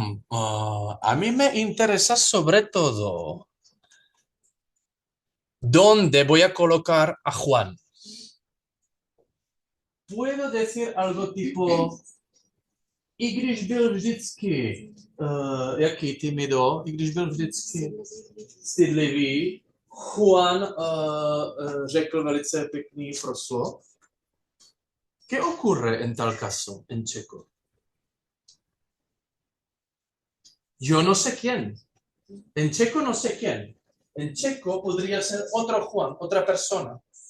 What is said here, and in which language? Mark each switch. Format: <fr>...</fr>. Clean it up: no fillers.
<es>A mí me interesa sobre todo dónde voy a colocar a Juan. Puedo decir algo tipo</es> <cs>i když byl vždycky jaký tímido, i když byl vždycky stydlivý, Juan řekl velice pěkný proslov.</cs> <es>¿Qué ocurre en tal caso en checo? Yo no sé quién. En checo no sé quién. En checo podría ser otro Juan, otra persona.</es>